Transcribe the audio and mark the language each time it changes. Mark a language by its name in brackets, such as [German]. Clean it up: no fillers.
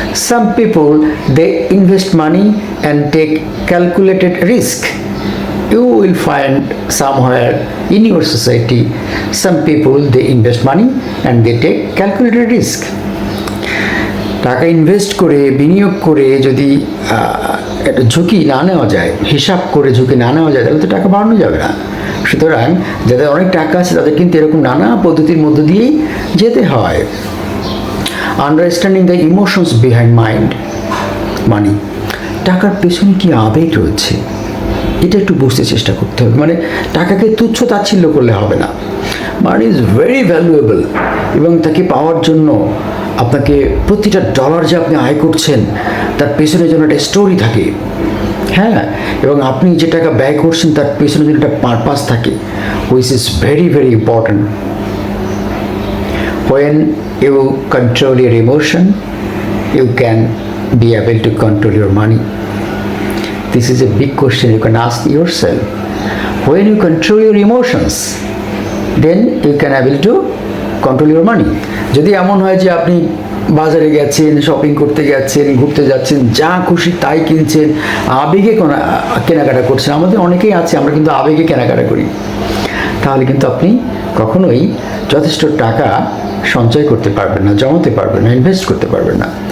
[English] Some people, they invest money and take calculated risk. You will find somewhere in your society, some people, they invest money and they take calculated risk. [Bangla] টাকা invest করে, বিনিয়োগ করে যদি একটা ঝুঁকি না নেওয়া যায়, হিসাব করে ঝুঁকি না নেওয়া যায়, তাহলে তো টাকা বাড়ানো যাবে না। সুতরাং যাদের অনেক টাকা আছে তাদের কিন্তু এরকম নানা পদ্ধতির মধ্য দিয়েই যেতে হয়। [English] understanding the emotions behind money, [Bangla] টাকার পেছনে কি আবেগ রয়েছে এটা একটু বুঝতে চেষ্টা করতে হবে। মানে টাকাকে তুচ্ছ তাচ্ছিল্য করলে হবে না। [English] money is very valuable, [Bangla] এবং তাকে পাওয়ার জন্য আপনাকে প্রতিটা ডলার যে আপনি আয় করছেন তার পেছনে যেন একটা স্টোরি থাকে, হ্যাঁ, এবং আপনি যে টাকা ব্যয় করছেন তার পেছনে যেন একটা পারপাস থাকে, [English] Which is very very important. When you control your emotion, you can be able to control your money. This is a big question you can ask yourself. When you control your emotions, then you can able to control your money. [Bangla] যদি এমন হয় যে আপনি বাজারে গেছেন, shopping করতে গেছেন, ঘুরতে যাচ্ছেন, যা খুশি তাই কিনছেন, আবেগে কেনাকাটা করছেন, আমাদের অনেকেই আছে, আমরা কিন্তু আবেগে কেনাকাটা করি, তাহলে কিন্তু আপনি কখনোই যথেষ্ট টাকা সঞ্চয় করতে পারবেন না, জমাতে পারবেন না, ইনভেস্ট করতে পারবেন না।